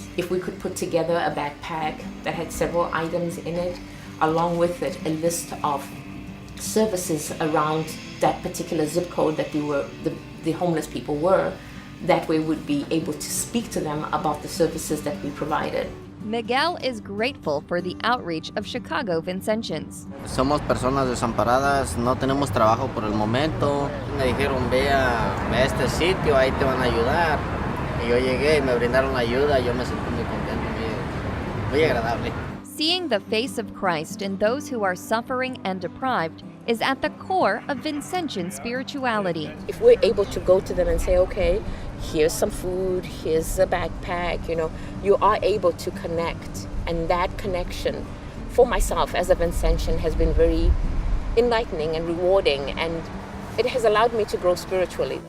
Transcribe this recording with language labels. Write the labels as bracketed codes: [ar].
[en] If we could put together a backpack that had several items in it, along with it a list of services around that particular zip code that the homeless people were, that way we'd be able to speak to them about the services that we provided. Miguel is grateful for the outreach of Chicago Vincentians. [es] Somos personas desamparadas, no tenemos trabajo por el momento. Me dijeron, ve a este sitio, ahí te van a ayudar. Y yo llegué y me brindaron la ayuda, yo me sentí muy contento, muy agradable. [en] Seeing the face of Christ in those who are suffering and deprived is at the core of Vincentian spirituality. If we're able to go to them and say, okay, here's some food, here's a backpack, you are able to connect. And that connection for myself as a Vincentian has been very enlightening and rewarding, and it has allowed me to grow spiritually.